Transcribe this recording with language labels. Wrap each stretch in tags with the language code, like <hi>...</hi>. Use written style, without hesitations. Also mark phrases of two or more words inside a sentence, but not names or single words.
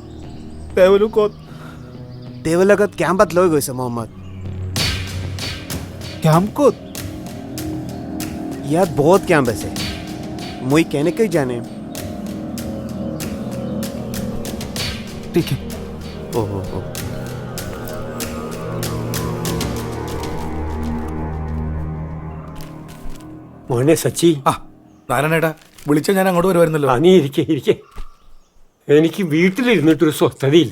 <as>তেওঁলোকত কেম্পত লৈ গৈছে মহম্মদ। কেম্প ক'ত? ইয়াত বহুত কেম্প আছে, মই কেনেকৈ জানিম? ঠিক</as> <ml>മോനെ സച്ചി. നാരായണേട്ടാ, വിളിച്ച ഞാൻ അങ്ങോട്ട് വരുമായിരുന്നല്ലോ. നീ ഇരിക്കേ. എനിക്ക് വീട്ടിലിരുന്നിട്ടൊരു സ്വസ്ഥതയില്ല.</ml>